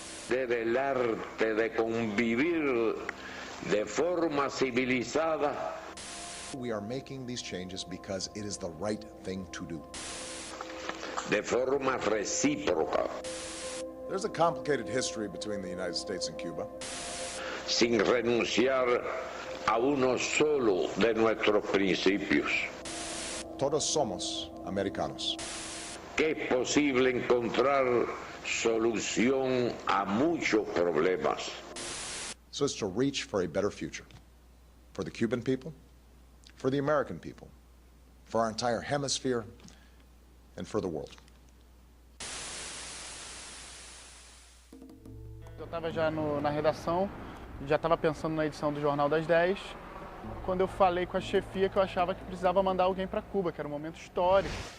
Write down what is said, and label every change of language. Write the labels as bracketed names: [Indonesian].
[Spanish] Del arte de convivir de forma civilizada. [English] We are making these changes because it is the right thing to do. [Spanish] De forma recíproca. [English] There's a complicated history between the United States and Cuba. [Spanish] Sin renunciar a uno solo de nuestros principios. Todos somos americanos. Que es posible encontrar solución a muchos problemas. [English] So it's to reach for a better future. For the Cuban people, for the American people, for our entire hemisphere, and for the world. [Portuguese] Eu estava já na redação, já estava pensando na edição do Jornal das 10, quando eu falei com a chefia que eu achava que precisava mandar alguém para Cuba, que era um momento histórico.